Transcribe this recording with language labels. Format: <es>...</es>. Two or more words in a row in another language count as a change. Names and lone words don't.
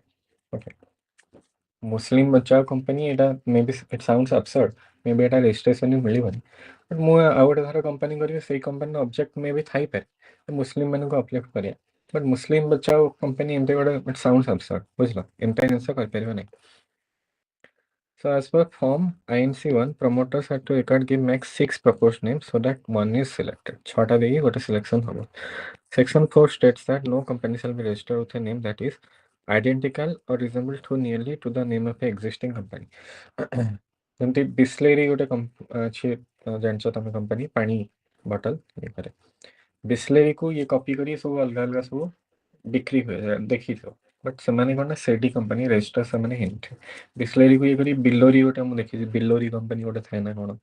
<or>ଓକେ, ମୁସଲିମ ବଚାଓ କମ୍ପାନୀ, ଏଇଟା</or> <en>maybe it sounds absurd, maybe</en> <or>ଏଇଟା ରେଜିଷ୍ଟ୍ରେସନ ମିଳିବନି। ବଟ୍ ମୁଁ ଆଉ ଗୋଟେ ଧର କମ୍ପାନୀ କରିବି, ସେଇ କମ୍ପାନୀର ଅବଜେକ୍ଟ</or> <en>maybe</en> <or>ଥାଇପାରେ ମୁସଲିମ ମାନଙ୍କୁ ଅପଲିଫ୍ଟ କରିବା। ବଟ୍ ମୁସଲିମ ବଚାଓ କମ୍ପାନୀ ଏମିତି ଗୋଟେ</or> <en>it sounds absurd,</en> <or>ବୁଝିଲ? ଏମିତି ଜିନିଷ କରିପାରିବ ନାହିଁ।</or> <en>So as per form INC1, promoters have to record give max 6 proposed names so that one is selected.</en> <or>6টা ଦେଇକି ଗୋଟେ selection ହବ।</or> <en>Section 4 states that no company shall be registered with a name that is identical or resemble too nearly to the name of an existing company.</en> <or>ଯେମିତି ବିସ୍ଲେରୀ ଗୋଟେ ଅଛି, ଜାଣିଛ ତମେ କମ୍ପାନୀ ପାଣି ବଟଲ ଇଏ କରେ। ବିସ୍ଲେରୀକୁ ଇଏ କପି କରି ସବୁ ଅଲଗା ଅଲଗା ସବୁ ବିକ୍ରି ହୁଏ, ଦେଖିଥିବ। ବଟ୍ ସେମାନେ କ'ଣ ନା ସେଡି କମ୍ପାନୀ ରେଜିଷ୍ଟର ସେମାନେ ହେଇନଥିବେ। ବିସ୍ଲେରୀକୁ ଇଏ କରି ବିଲୋରୀ ଗୋଟେ ମୁଁ ଦେଖିଛି, ବିଲୋରୀ କମ୍ପାନୀ ଗୋଟେ ଥାଏ ନା କ'ଣ।</or>